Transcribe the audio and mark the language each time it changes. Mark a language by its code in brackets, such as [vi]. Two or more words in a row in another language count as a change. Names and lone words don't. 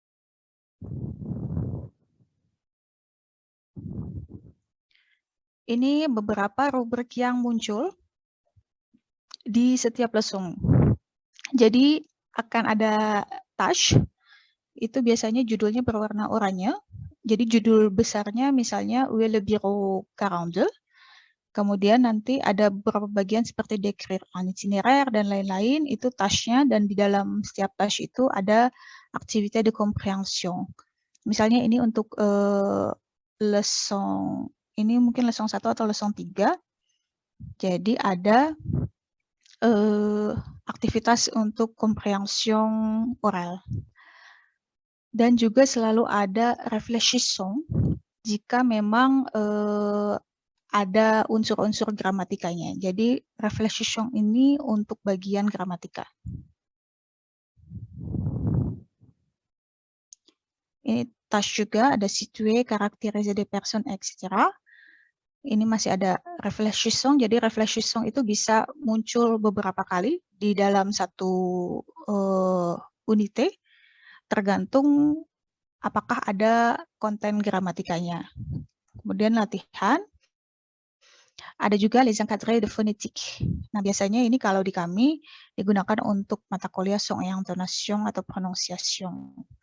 [id] Ini beberapa rubrik yang muncul di setiap lesson. Jadi akan ada tâche, itu biasanya judulnya berwarna oranye. Jadi judul besarnya misalnya [fr] Où est le bureau [id] 42. Kemudian nanti ada beberapa bagian seperti [fr] décrire un itinéraire [id] dan lain-lain, itu tâche-nya, dan di dalam setiap tâche itu ada [fr] activité de compréhension. [id] Misalnya ini untuk lesson, ini mungkin lesson 1 atau lesson 3. Jadi ada aktivitas untuk [fr] compréhension oral. [id] Dan juga selalu ada réfléchissons jika memang ada unsur-unsur gramatikanya. Jadi réfléchissons ini untuk bagian gramatika. Ini tâche juga ada [fr] situer, caractériser des personnes, etc. [id] Ini masih ada réfléchissons. Jadi réfléchissons itu bisa muncul beberapa kali di dalam satu unité, tergantung apakah ada konten gramatikanya. Kemudian latihan, ada juga [fr] les encadrés de phonétique. [id] Nah, biasanya ini kalau di kami digunakan untuk mata kuliah [fr] son et intonation [id] atau prononciation.